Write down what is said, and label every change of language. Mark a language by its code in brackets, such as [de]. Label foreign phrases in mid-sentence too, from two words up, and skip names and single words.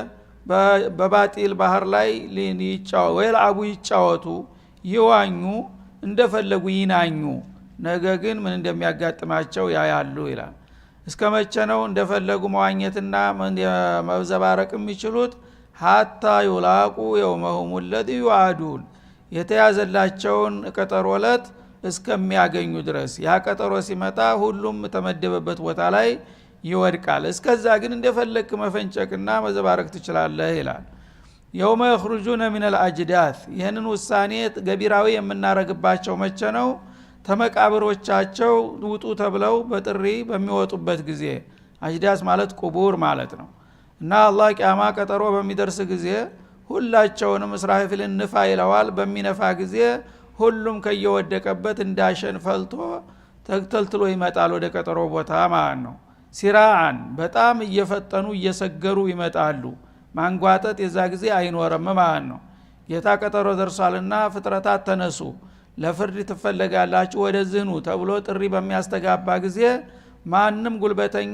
[am] በባጢል ባህር ላይ ወይልዓቡ ይጫወቱ፣ ይዋኙ፣ እንደፈለጉ ይናኙ። ነገ ግን ምን እንደሚያጋጥማቸው ያያሉ ይላል። እስከ መቼ ነው እንደፈለጉ መዋኘትና መዘባረቅ የሚችሉት? [ar] حتى يلاقوا يومهم الذي يعادون [am] የተያዘላቸውን ቀጠሮ ዕለት እስከሚያገኙ ድረስ። ያ ቀጠሮ ሲመጣ ሁሉም ተመደበበት ቦታ ላይ ይወድቃል። እስከዛ ግን እንደፈለክ መፈንጨቅና መዘባረቅ ትችላለህ ይላል። [ar] يوم يخرجون من الاجداث [am] ይህንን ውሳኔ ገቢራዊ የምናረግባቸው መቼ ነው? ተመቃብሮቻቸው ውጡ ተብለው በጥሪ በሚወጡበት ጊዜ። አጅዳስ ማለት ቁቡር ማለት ነው። እና አላህ ቂያማ ቀጠሮ በሚደርስ ጊዜ ሁላቸውንም እስራፊልን ንፋ ይለዋል። በሚነፋ ጊዜ ሁሉም ከየወደቀበት እንዳሸን ፈልቶ ተልትሎ ይመጣል ወደ ቀጠሮ ቦታ ማለት ነው። ሲራዓን በጣም እየፈጠኑ እየሰገሩ ይመጣሉ። ማንጓጠጥ የዛ ጊዜ አይኖርም ማለት ነው። ጌታ ቀጠሮ ደርሷልና ፍጥረታት ተነሱ ለፍርድ ትፈልጋላችሁ ወደዚህ ኑ ተብሎ ጥሪ በሚያስተጋባ ጊዜ ማንም ጉልበተኛ